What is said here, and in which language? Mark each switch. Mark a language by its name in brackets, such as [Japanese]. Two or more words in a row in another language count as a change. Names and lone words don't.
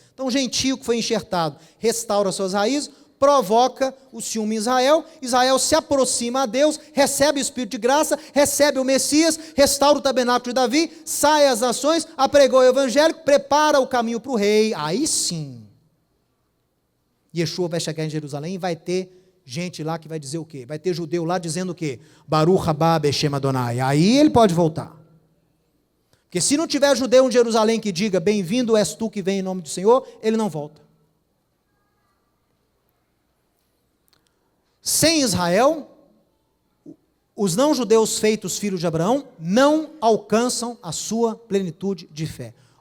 [Portuguese] Então, o gentio que foi enxertado restaura suas raízes, provoca o ciúme em Israel, Israel se aproxima a Deus, recebe o Espírito de graça, recebe o Messias, restaura o tabernáculo de Davi, sai às nações, apregou o evangelho, prepara o caminho para o rei, aí sim, Yeshua vai chegar em Jerusalém e vai ter gente lá que vai dizer o quê? Vai ter judeu lá dizendo o quê? [Hebrew] ברוך הבא בשם אדני, [Portuguese] aí ele pode voltar. Porque se não tiver judeu em Jerusalém que diga, bem-vindo és tu que vem em nome do Senhor, ele não volta. Sem Israel, os não-judeus feitos filhos de Abraão não alcançam a sua plenitude de fé.